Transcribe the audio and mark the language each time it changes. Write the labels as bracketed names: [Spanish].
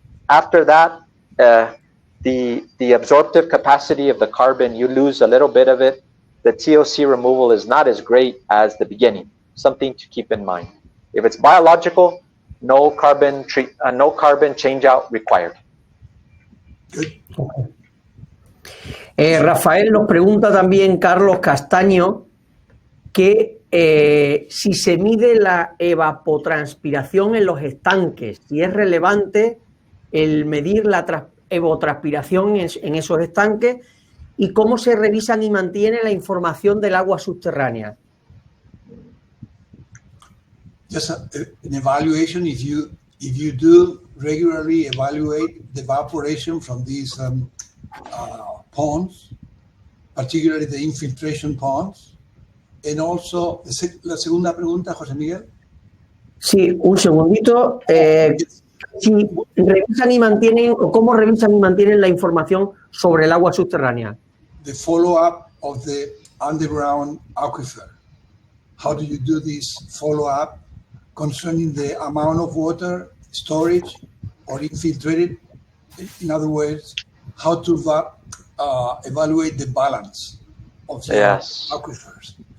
[English] After that, the absorptive capacity of the carbon, you lose a little bit of it. The TOC removal is not as great as the beginning. Something to keep in mind. If it's biological, no carbon change out required. [Spanish] Rafael nos pregunta también, Carlos Castaño, que si se mide la evapotranspiración en los estanques, si es relevante el medir la evapotranspiración en esos estanques y cómo se revisan y mantiene la información del agua subterránea. [English] Just an evaluation, if you do regularly evaluate the evaporation from these ponds, particularly the infiltration ponds, and also [Spanish] la segunda pregunta, [English] José Miguel. [Spanish] Sí, un segundito. Si revisan y mantienen, o cómo revisan y mantienen la información sobre el agua subterránea. [English] The follow-up of the underground aquifer. How do you do this follow-up concerning the amount of water, storage, or infiltrated? In other words, how to evaluate the balance of the aquifers.